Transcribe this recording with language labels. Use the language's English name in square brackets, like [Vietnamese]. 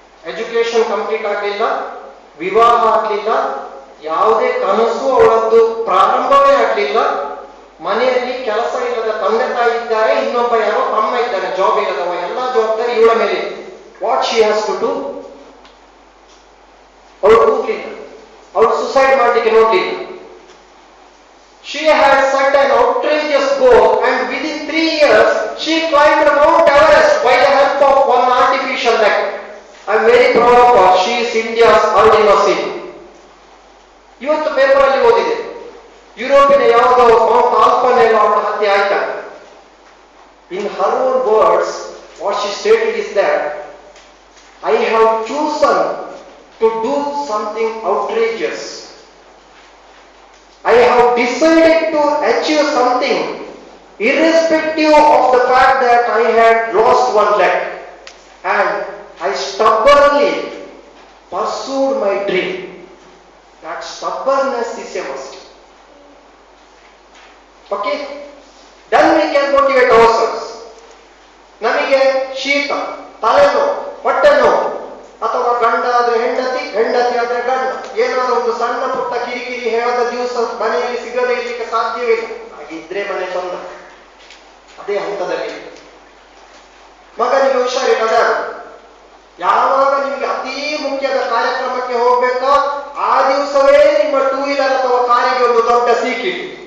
[Kannada] Education complete ಆಗಲಿಲ್ಲ, ವಿವಾಹ ಆಗಲಿಲ್ಲ, ಯಾವುದೇ ಕನಸು ಅವಳದ್ದು ಪ್ರಾರಂಭವೇ ಆಗಲಿಲ್ಲ. ಮನೆಯಲ್ಲಿ ಕೆಲಸ ಇಲ್ಲದ ತಂದೆ ತಾಯಿ ಇದ್ದಾರೆ, ಇನ್ನೊಬ್ಬ ಯಾರೋ ತಮ್ಮ ಇದ್ದಾನೆ ಜಾಬ್ ಇಲ್ಲದವ, ಎಲ್ಲ ಜವಾಬ್ದಾರಿ ಇವಳ ಮೇಲೆ. [English] What she has to do? [Kannada] ಅವಳು ಕೂಗ್ಲಿಲ್ಲ, ಅವಳು ಸುಸೈಡ್ ಮಾಡಲಿಕ್ಕೆ ನೋಡ್ಲಿಲ್ಲ. [English] She had set an outrageous goal and within 3 years she climbed Mount Everest by the help of one artificial leg. I am very proud of her. She is India's Arlene Singh. ಇವತ್ತು paper ಅಲ್ಲಿ ಓದಿದೆ, ಯುರೋಪಿನ ಯಾವುದೋ mount ಆಲ್ಪನೆಲ್ಲ ಅವಳ ಹತ್ಯೆ ಆಯ್ತಾಗ. In her own words, what she stated is that I have chosen to do something outrageous. I have decided to achieve something irrespective of the fact that I had lost one leg, and I stubbornly pursued my dream. That stubbornness is a must. Okay? Then we can motivate ourselves. [Kannada] ನಮಗೆ ಶೀತ, ತಲೆನೋವು, ಹೊಟ್ಟೆ ನೋವು, ಅಥವಾ ಗಂಡ ಆದ್ರೆ ಹೆಂಡತಿ, ಹೆಂಡತಿ ಆದ್ರೆ ಗಂಡ, ಏನಾದ್ರು ಒಂದು ಸಣ್ಣ ಪುಟ್ಟ ಕಿರಿಕಿರಿ ಹೇಳದ ದಿವಸ ಮನೆಯಲ್ಲಿ ಸಿಗದೇ ಇರ್ಲಿಕ್ಕೆ ಸಾಧ್ಯವೇ ಇಲ್ಲ. ಹಾಗಿದ್ರೆ ಮನೆ ಚಂದ. ಅದೇ ಹಂತದಲ್ಲಿ ಮಗನಿಗೆ ಹುಷಾರಿಲ್ಲದೆ ಯಾವಾಗ ನಿಮ್ಗೆ ಅತೀ ಮುಖ್ಯದ ಕಾರ್ಯಕ್ರಮಕ್ಕೆ ಹೋಗ್ಬೇಕೋ ಆ ದಿವಸವೇ ನಿಮ್ಮ 2 ವೀಲರ್ ಅಥವಾ ಕಾರಿಗೆ ಒಂದು ದೊಡ್ಡ ಸೀಕಿಡಿ.